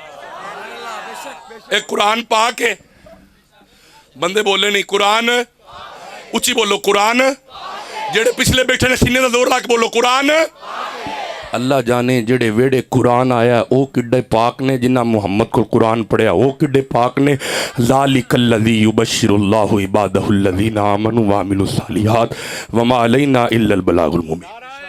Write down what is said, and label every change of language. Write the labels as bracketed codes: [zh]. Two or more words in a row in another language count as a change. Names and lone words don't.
[pa] یہ قرآن پا کے بندے بولے نہیں قرآن، اچی بولو قرآن، جیڑے پچھلے بیٹھے نے سینے دا زور لا کے بولو قرآن. اللہ جانے جیڑے ویڑے قرآن آیا وہ کڈے پاک نے، جنہاں محمد کو قرآن پڑھیا وہ کڈے پاک نے. [ar] ذلك الذي يبشر الله عباده الذين آمنوا وعملوا الصالحات وما علينا إلا البلاغ المبين.